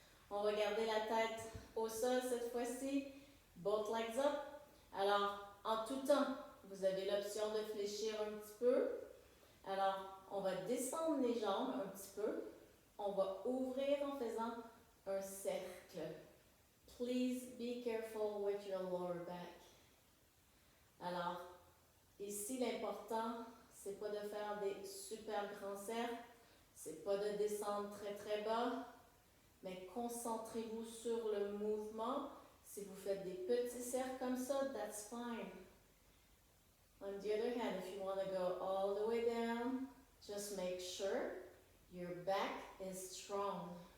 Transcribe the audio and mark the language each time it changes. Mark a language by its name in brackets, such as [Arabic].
[French] On va garder la tête au sol cette fois-ci. [English] Both legs up. [French] Alors, en tout temps, vous avez l'option de fléchir un petit peu. Alors, on va descendre les jambes un petit peu. On va ouvrir en faisant un cercle. [English] Please be careful with your lower back. [French] Alors, ici, l'important, c'est pas de faire des super grands cercles. C'est pas de descendre très très bas. Mais concentrez-vous sur le mouvement. Si vous faites des petits cercles comme ça, [English] that's fine. On the other hand, if you want to go all the way down, just make sure your back is strong.